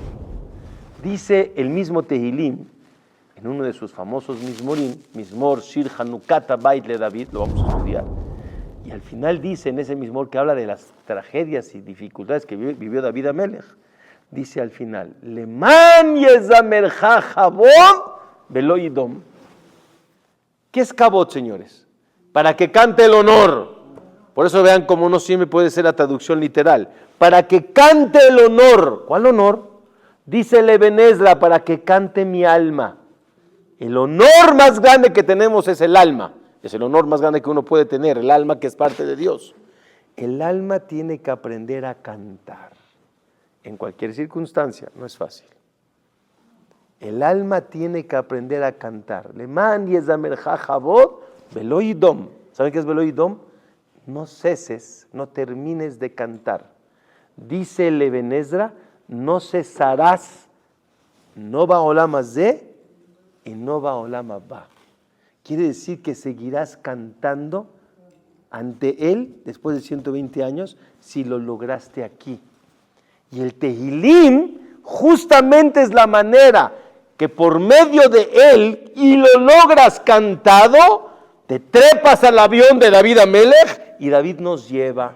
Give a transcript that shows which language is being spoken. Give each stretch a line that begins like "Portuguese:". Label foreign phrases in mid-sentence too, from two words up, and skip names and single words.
Spanish: Dice el mismo Tehilim, en uno de sus famosos Mizmorim, Mizmor Shir Hanukata Bait le David, lo vamos a estudiar, y al final dice en ese Mizmor que habla de las tragedias y dificultades que vivió David Amelech, dice al final,
Hebrew: למען יזמרך כבוד ולא ידום.
Spanish: ¿Qué es kabod, señores? Para que cante el honor. Por eso vean cómo no siempre puede ser la traducción literal. Para que cante el honor. ¿Cuál honor? Dice el Eben Ezra, para que cante mi alma. El honor más grande que tenemos es el alma. Es el honor más grande que uno puede tener, el alma que es parte de Dios. El alma tiene que aprender a cantar. En cualquier circunstancia, no es fácil. El alma tiene que aprender a cantar.
Hebrew: למען יזמרך כבוד ולא ידום.
Spanish: ¿Saben qué es
Hebrew: ולא ידום?
Spanish: No ceses, no termines de cantar. Dice el Eben Ezra, no cesarás, no va
Hebrew: עולם הזה
Spanish: y no va
Hebrew: עולם הבא.
Spanish: Quiere decir que seguirás cantando ante Él después de 120 años si lo lograste aquí. Y el Tehilim justamente es la manera que por medio de Él y lo logras cantado, te trepas al avión de David Amelech y David nos lleva.